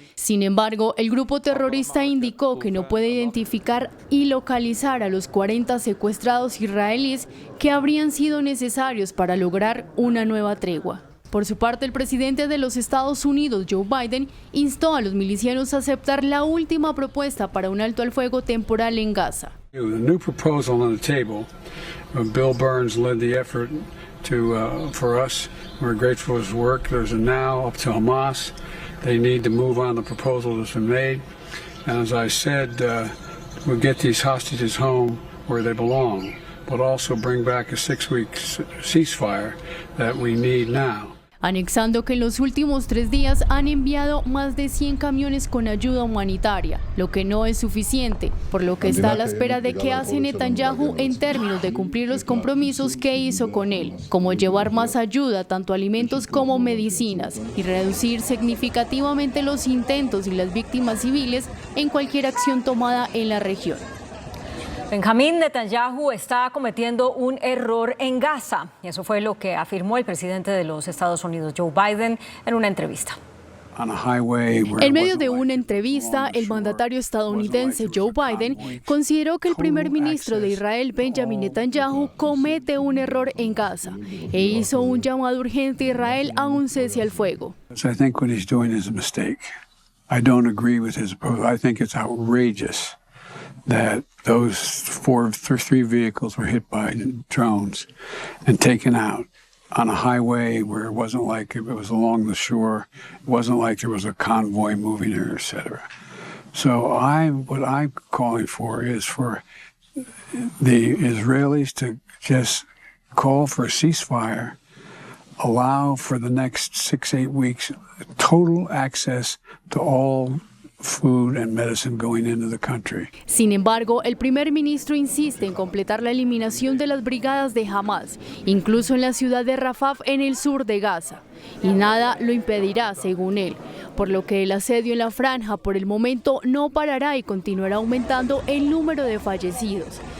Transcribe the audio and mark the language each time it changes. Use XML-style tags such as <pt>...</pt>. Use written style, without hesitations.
<es>Sin embargo, el grupo terrorista indicó que no puede identificar y localizar a los 40 secuestrados israelíes que habrían sido necesarios para lograr una nueva tregua. Por su parte, el presidente de los Estados Unidos, Joe Biden, instó a los milicianos a aceptar la última propuesta para un alto al fuego temporal en Gaza.</es> <en>The new proposal on the table, Bill Burns led the effort for us. We're grateful for his work. There's a now up to Hamas. They need to move on the proposal that's been made. And as I said, we'll get these hostages home where they belong, but also bring back a 6-week ceasefire that we need now.</en> <es>Anexando que en los últimos 3 días han enviado más de 100 camiones con ayuda humanitaria, lo que no es suficiente, por lo que está a la espera de qué hace Netanyahu en términos de cumplir los compromisos que hizo con él, como llevar más ayuda, tanto alimentos como medicinas, y reducir significativamente los intentos y las víctimas civiles en cualquier acción tomada en la región. Benjamín Netanyahu está cometiendo un error en Gaza, y eso fue lo que afirmó el presidente de los Estados Unidos, Joe Biden, en una entrevista. En medio de una entrevista, el mandatario estadounidense Joe Biden consideró que el primer ministro de Israel, Benjamin Netanyahu, comete un error en Gaza e hizo un llamado urgente a Israel a un cese al fuego.</es> <en>I think what he's doing is a mistake. I don't agree with his approach. I think it's outrageous that those 3 vehicles were hit by drones and taken out on a highway where it wasn't like it was along the shore. It wasn't like there was a convoy moving there, etc. So what I'm calling for is for the Israelis to just call for a ceasefire, allow for the next 6-8 weeks total access to all food and medicine going into the country.</en> <es>Sin embargo, el primer ministro insiste en completar la eliminación de las brigadas de Hamas, incluso en la ciudad de Rafah en el sur de Gaza. Y nada lo impedirá, según él, por lo que el asedio en la franja por el momento no parará y continuará aumentando el número de fallecidos.</es>